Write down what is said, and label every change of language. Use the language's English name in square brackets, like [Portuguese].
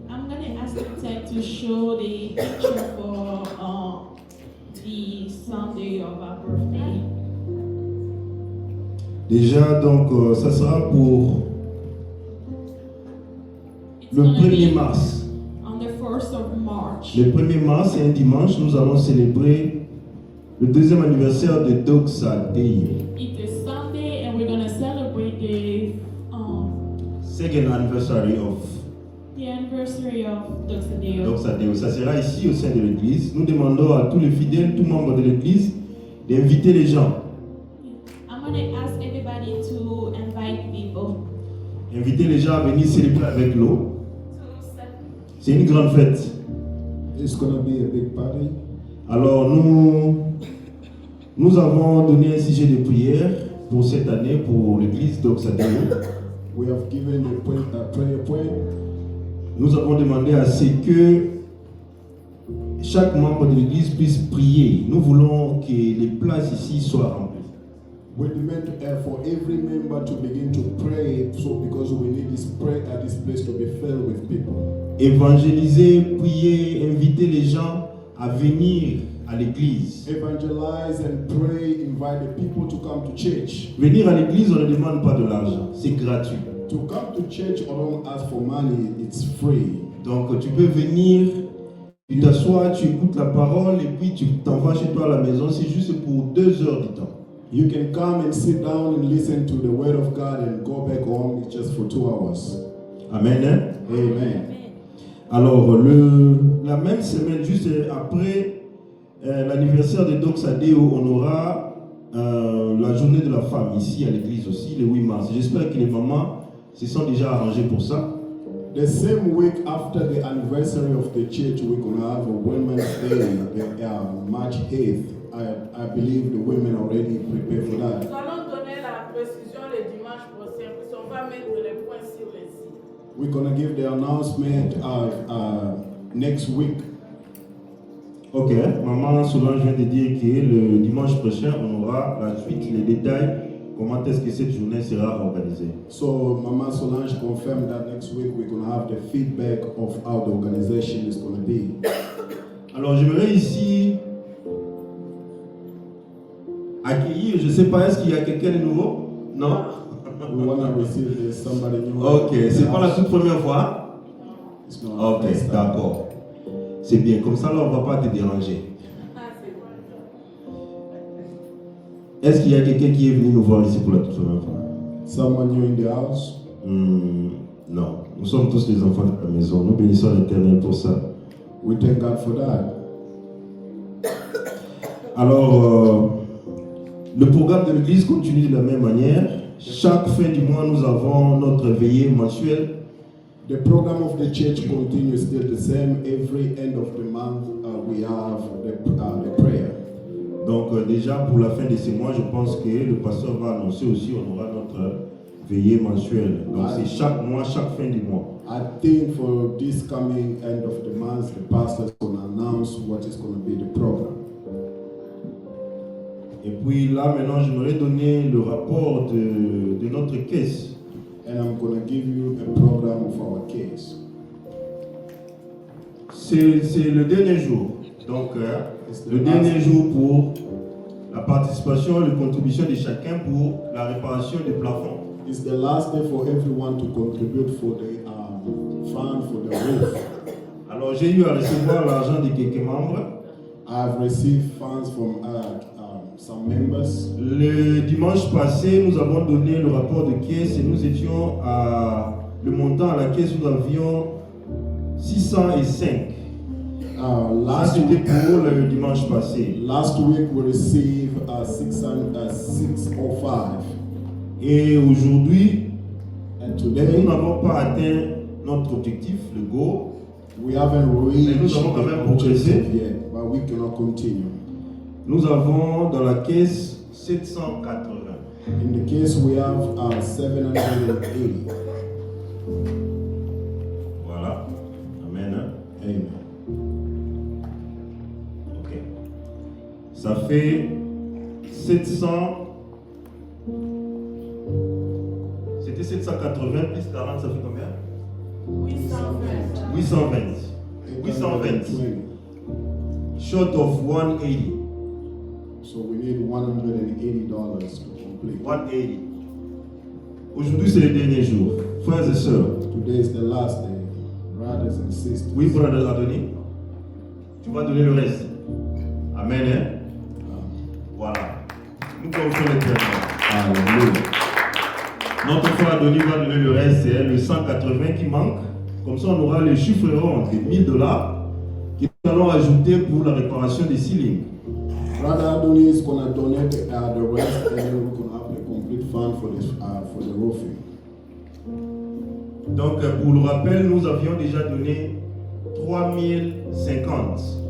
[English] I'm going to ask the tech to show the picture for the Sunday of our birthday. [French] Déjà, donc, ça sera pour le 1er mars. [English] On the 1st of March. [French] Le 1er mars, c'est un dimanche, nous allons célébrer le deuxième anniversaire de Doxa Day. [English] It's a Sunday and we're going to celebrate the Second anniversary of anniversary of Dr. Deo. Doxa Day. [French] Ça sera ici au sein de l'église. Nous demandons à tous les fidèles, tous membres de l'église, d'inviter les gens. [English] I'm going to ask everybody to invite people. [French] Inviter les gens à venir célébrer avec nous. C'est une grande fête. [English] It's gonna be a big party. [French] Alors nous avons donné un sujet de prière pour cette année pour l'église Doxa Day. [English] We have given a prayer point. [French] Nous avons demandé à ce que chaque membre de l'église puisse prier. Nous voulons que les places ici soient remplies. [English] We demand for every member to begin to pray, so because we need this place to be filled with people. [French] Évangéliser, prier, inviter les gens à venir à l'église. [English] Evangelize and pray, invite the people to come to church. [French] Venir à l'église, on ne demande pas de l'argent, c'est gratuit. [English] To come to church, I don't ask for money, it's free. [French] Donc tu peux venir, tu t'assois, tu écoutes la parole et puis tu t'en vas chez toi à la maison, c'est juste pour 2 heures du temps. [English] You can come and sit down and listen to the word of God and go back home just for 2 hours. [French] Amen. Hein? Amen. Alors, la même semaine, juste après l'anniversaire de Doxa Deo, on aura la journée de la femme ici à l'église aussi, le 8 mars. J'espère que les mamans se sont déjà arrangées pour ça. [English] The same week after the anniversary of the church, we're going to have a Women's Day, March 8th. I believe the women already prepared for that. [French] Nous allons donner la précision le dimanche prochain, puis on va mettre les points sur les sites. [English] We're going to give the announcement next week. [French] Ok, maman Solange vient de dire que le dimanche prochain, on aura la suite, les détails, comment est-ce que cette journée sera organisée. [English] So Mama Solange confirmed that next week we're going to have the feedback of how the organization is going to be. [French] Alors j'aimerais ici accueillir, je ne sais pas, est-ce qu'il y a quelqu'un de nouveau? Non? [English] We want to receive somebody new. [French] Ok, c'est pas la toute première fois? [English] It's not Ok, the first time. [French] d'accord. C'est bien, comme ça là on ne va pas te déranger. Est-ce qu'il y a quelqu'un qui est venu nous voir ici pour la toute première fois? [English] someone new in the house? [French] Non, nous sommes tous les enfants de la maison. Nous bénissons l'Éternel pour ça. [English] We thank God for that. [French] Alors, le programme de l'église continue de la même manière. Chaque fin du mois, nous avons notre veillée mensuelle. [English] The program of the church continues still the same. Every end of the month, we have the prayer. [French] Donc déjà pour la fin de ce mois, je pense que le pasteur va annoncer aussi, on aura notre veillée mensuelle. Donc c'est chaque mois, chaque fin du mois. [English] I think for this coming end of the month, the pastor is going to announce what is going to be the program. [French] Et puis là maintenant, j'aimerais donner le rapport de notre caisse. [English] And I'm going to give you a program of our case. [French] C'est le dernier jour. Donc le dernier jour pour la participation, la contribution de chacun pour la réparation des plafonds. [English] It's the last day for everyone to contribute for the fund for the roof. [French] Alors j'ai eu à recevoir l'argent de quelques membres. [English] I've received funds from some members. [French] Le dimanche passé, nous avons donné le rapport de caisse et nous étions à le montant à la caisse, nous avions 605. C'était pour le dimanche passé. [English] Last week we received 605. [French] Et aujourd'hui, nous [English] today [French] n'avons pas atteint notre objectif, le goal. [English] we haven't reached [French] nous avons quand même [English] the [French] progressé. [English] objective yet, but we cannot continue. [French] Nous avons dans la caisse 780. [English] In the case we have 780. [French] Voilà. Amen. Hein? Amen. Ok. Ça fait 700. C'était 780 plus 40, ça fait combien? [English] 820. 820. Short of 180. So we need $180 to complete. 180. [French] Aujourd'hui, c'est le dernier jour. Frères et sœurs. [English] Today is the last day, brothers and sisters. [French] Oui, brother Adoni. Tu vas donner le reste. Amen. Hein? Voilà. Nous confions l'Éternel. Hallelujah. Notre frère Adoni va donner le reste, c'est le 180 qui manque. Comme ça, on aura les chiffres ronds de $1000 que nous allons ajouter pour la réparation des ceilings. [English] Brother Adoni is going to donate the rest, and then we're going to have the complete fund for the roofing. [French] Donc, pour le rappel, nous avions déjà donné 3050.